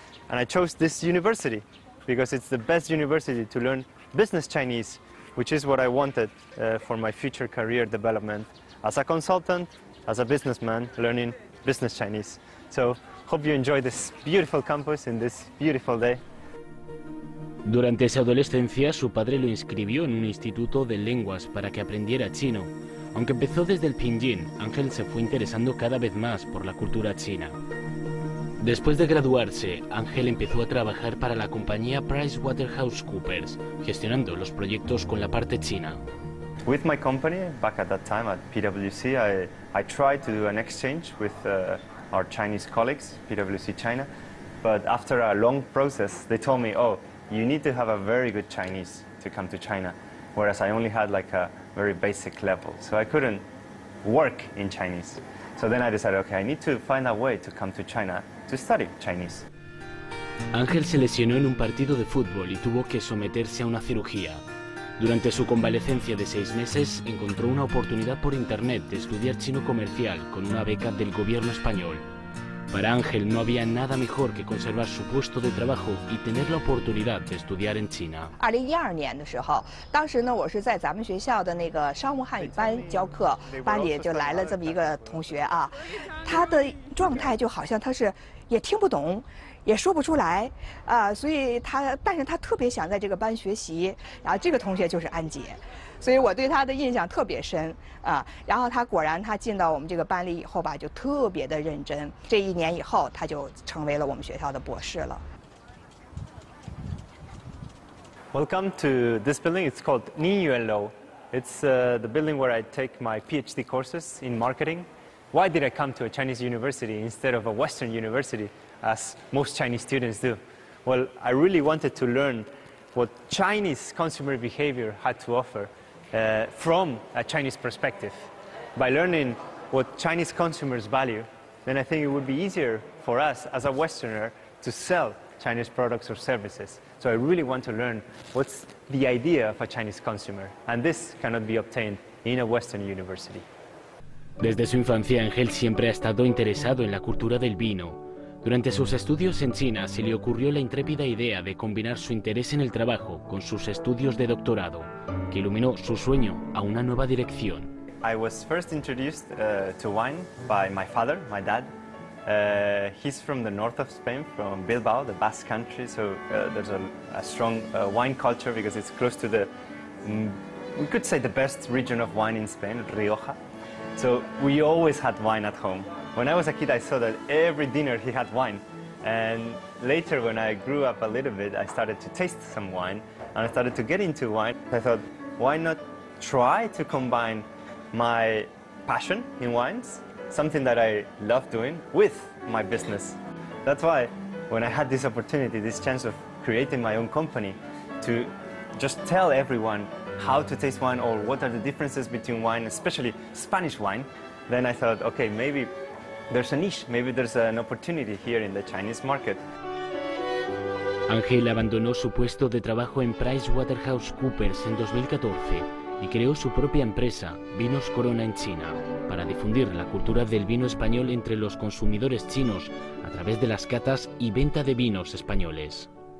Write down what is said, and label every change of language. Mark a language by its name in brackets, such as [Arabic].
[English] And I chose this university because it's the best university to learn business Chinese, which is what I wanted for my future career development as a consultant, as a businessman, learning business Chinese. So, hope you enjoy this beautiful campus in this beautiful day. [Spanish] Durante su adolescencia, su padre lo inscribió en un instituto de lenguas para que aprendiera chino. Aunque empezó desde el pinyin, Ángel se fue interesando cada vez más por la cultura china. Después de graduarse, Ángel empezó a trabajar para la compañía PricewaterhouseCoopers, gestionando los proyectos con la parte china. [English] With my company, back at that time at PwC, I tried to do an exchange with our Chinese colleagues, PwC China, but after a long process, they told me, oh, you need to have a very good Chinese to come to China, whereas I only had like a very basic level, so I couldn't work in Chinese. So then I decided, okay, I need to find a way to come to China to study Chinese. [Spanish] Ángel se lesionó en un partido de fútbol y tuvo que someterse a una cirugía. Durante su convalecencia de 6 meses, encontró una oportunidad por internet de estudiar chino comercial con una beca del gobierno español. Para Ángel no había nada mejor que conservar su puesto de trabajo y tener la oportunidad de estudiar en China. [Chinese] 2012年的时候，当时呢，我是在咱们学校的那个商务汉语班教课，班里就来了这么一个同学啊，他的状态就好像他是也听不懂，也说不出来啊，所以但是他特别想在这个班学习，然后这个同学就是安杰。所以我对他的印象特别深啊，然后他果然他进到我们这个班里以后吧，就特别的认真。这1年以后，他就成为了我们学校的博士了。 [English] Welcome to this building. It's called Niyuanlou. It's the building where I take my PhD courses in marketing. Why did I come to a Chinese university instead of a Western university, as most Chinese students do? Well, I really wanted to learn what Chinese consumer behavior had to offer. From a Chinese perspective. By learning what Chinese consumers value, then I think it would be easier for us as a Westerner to sell Chinese products or services. So I really want to learn what's the idea of a Chinese consumer, and this cannot be obtained in a Western university. [Spanish] Desde su infancia, Ángel siempre ha estado interesado en la cultura del vino. Durante sus estudios en China se le ocurrió la intrépida idea de combinar su interés en el trabajo con sus estudios de doctorado, que iluminó su sueño a una nueva dirección. [English] I was first introduced to wine by my father, my dad. He's from the north of Spain, from Bilbao, the Basque country, so there's a strong wine culture because it's close to the, we could say, the best region of wine in Spain, Rioja. So we always had wine at home. When I was a kid, I saw that every dinner he had wine. And later, when I grew up a little bit, I started to taste some wine, and I started to get into wine. I thought, why not try to combine my passion in wines, something that I love doing, with my business? That's why, when I had this opportunity, this chance of creating my own company, to just tell everyone how to taste wine or what are the differences between wine, especially Spanish wine, then I thought, okay, maybe there's a niche, maybe there's an opportunity here in the Chinese market. [Spanish] Ángel abandonó su puesto de trabajo en PricewaterhouseCoopers en 2014 y creó su propia empresa, Vinos Corona en China, para difundir la cultura del vino español entre los consumidores chinos a través de las catas y venta de vinos españoles.